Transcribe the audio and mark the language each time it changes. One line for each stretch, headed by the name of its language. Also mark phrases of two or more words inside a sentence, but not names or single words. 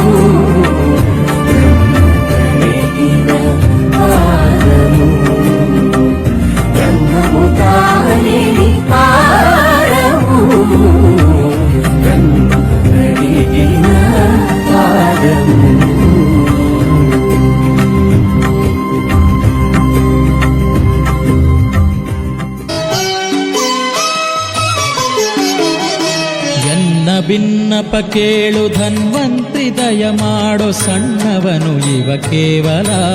Telugu: కడిగిన పాదము బ్రహ్మము తానిడి పాదము బ్రహ్మ కడిగిన పాదము
Kannada: ಎನ್ನ ಭಿನ್ನಪ ಕೇಳು ಧನ್ವಂತ್ರಿ ದಯ ಮಾಡೋ ಸಣ್ಣವನು ಇವ ಕೇವಲ